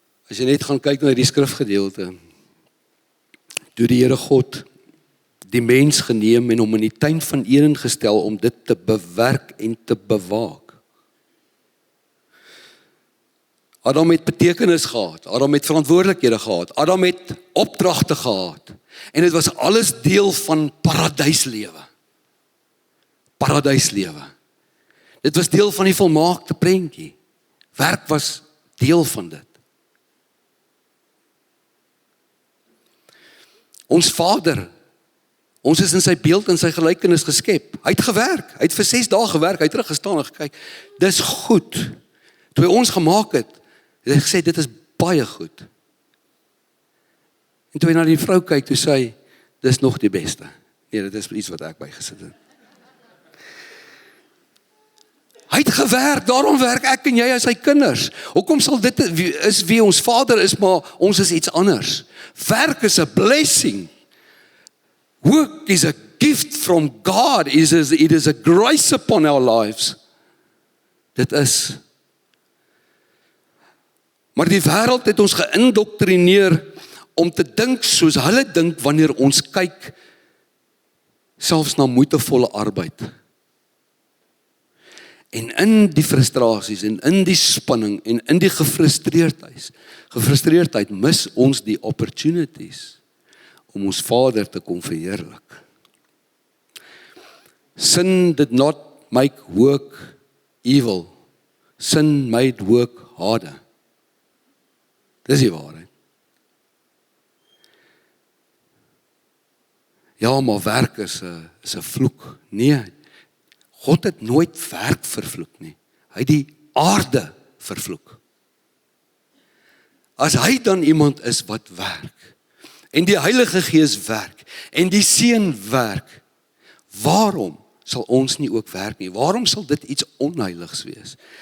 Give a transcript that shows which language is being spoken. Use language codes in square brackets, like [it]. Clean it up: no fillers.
[af] As jy net gaan kyk na die skrifgedeelte, toe die Here God die mens geneem en hom in die tuin van Eden gestel om dit te bewerk en te bewaak. Adam het betekenis gehad, Adam het verantwoordelikhede gehad, Adam het opdragte gehad, en dit was alles deel van paradyslewe. Paradyslewe. Dit was deel van die volmaakte prentjie. Werk was deel van dit. Ons Vader, ons is in sy beeld en sy gelykenis geskep. Hy het gewerk, hy het vir 6 dae gewerk, hy het teruggestaan en gekyk, dis goed. Toe hy ons gemaak het, het hy gesê, dit is baie goed. En toe hy na die vrou kyk, toe sê hy, dis nog die beste. Nee, dit is iets wat ek bygesit het. Hy het gewerk, daarom werk ek en jy as sy kinders. Hoekom sal dit is wie ons Vader is, maar ons is iets anders. Werk is 'n blessing. [en] Work is a gift from God. It is a grace upon our lives. [af] Dit is. Maar die wêreld het ons geïndoktrineer om te dink soos hulle dink wanneer ons kyk selfs na moeitevolle arbeid. En in die frustrasies en in die spanning en in die gefrustreerdheid mis ons die opportunities om ons Vader te kom verheerlik. [en] Sin did not make work evil. Sin made work harder. [af] Dis die waarheid. Ja, maar werk is 'n vloek. Nee, God het nooit werk vervloek nie. Hy het die aarde vervloek. As hy dan iemand is wat werk, en die Heilige Gees werk, en die Seun werk, waarom sal ons nie ook werk nie? Waarom sal dit iets onheiligs wees?